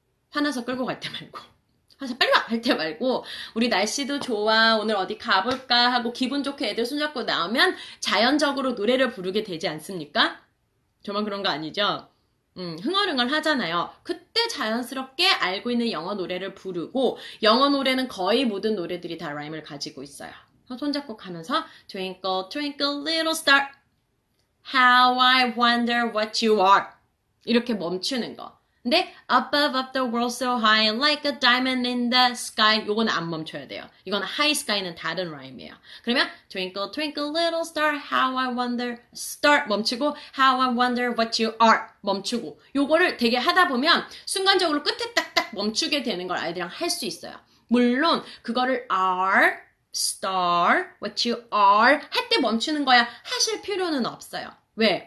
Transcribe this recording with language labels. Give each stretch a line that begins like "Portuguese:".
Korean: 화나서 끌고 갈 때 말고. 그래서 빨리 와! 할 때 말고 우리 날씨도 좋아 오늘 어디 가볼까 하고 기분 좋게 애들 손잡고 나오면 자연적으로 노래를 부르게 되지 않습니까? 저만 그런 거 아니죠? 흥얼흥얼 하잖아요. 그때 자연스럽게 알고 있는 영어 노래를 부르고 영어 노래는 거의 모든 노래들이 다 라임을 가지고 있어요. 손잡고 가면서
English: Twinkle Twinkle Little Star How I wonder what you are
Korean: 이렇게 멈추는 거. 근데
English: above up the world so high like a diamond in the sky
Korean: 요거는 안 멈춰야 돼요. 이거는 high sky는 다른 라임이에요. 그러면
English: twinkle twinkle little star how I wonder start
Korean: 멈추고
English: how I wonder what you are
Korean: 멈추고 요거를 되게 하다 보면 순간적으로 끝에 딱딱 멈추게 되는 걸 아이들이랑 할 수 있어요. 물론 그거를
English: are star what you are
Korean: 할 때 멈추는 거야 하실 필요는 없어요. 왜?